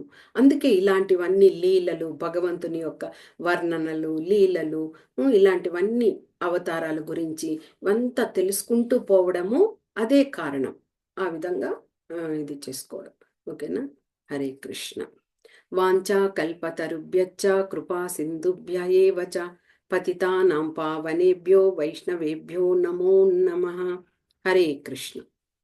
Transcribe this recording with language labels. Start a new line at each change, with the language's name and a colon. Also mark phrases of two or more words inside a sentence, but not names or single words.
Telugu: అందుకే ఇలాంటివన్నీ లీలలు, భగవంతుని యొక్క వర్ణనలు, లీలలు, ఇలాంటివన్నీ అవతారాల గురించి ఇవంతా తెలుసుకుంటూ పోవడము అదే కారణం. ఆ విధంగా ఇది చేసుకోవడం. ఓకేనా? హరే కృష్ణ.
Sanskrit: వాంఛా కల్పతరుభ్యశ్చ కృపా సింధుభ్య ఏవ చ పతితానాం పావనేభ్యో వైష్ణవేభ్యో నమో నమః.
Telugu: హరే కృష్ణ.